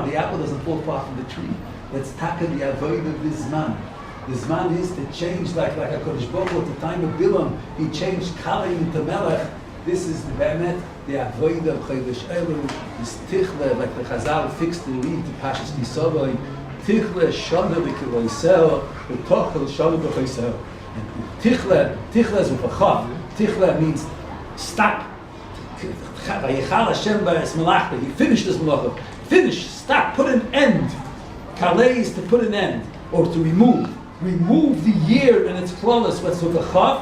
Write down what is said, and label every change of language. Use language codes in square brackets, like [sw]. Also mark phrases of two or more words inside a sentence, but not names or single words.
[en] The apple doesn't fall far from the tree. That's taka the avodah of this man. This man is to change like a [he] קודש ברוך הוא [en] at the time of Bilam. He changed Kalim into Melech. This is the Be'emet, the avodah of Chodesh Elul. This tichle, like the Chazal fixed the reed to Pashas Kisavai. [he] תכלה שנה וקללותיה, ותחל שנה וברכותיה. [en] And tichle is with a chav. Tichle means stop. [he] ויכל השם בעת מלאכתו. [en] He finished this malacha. Finish, stop, put an end. Kalei is to put an end, or to remove. Remove the year and its klolus, what's with a chav.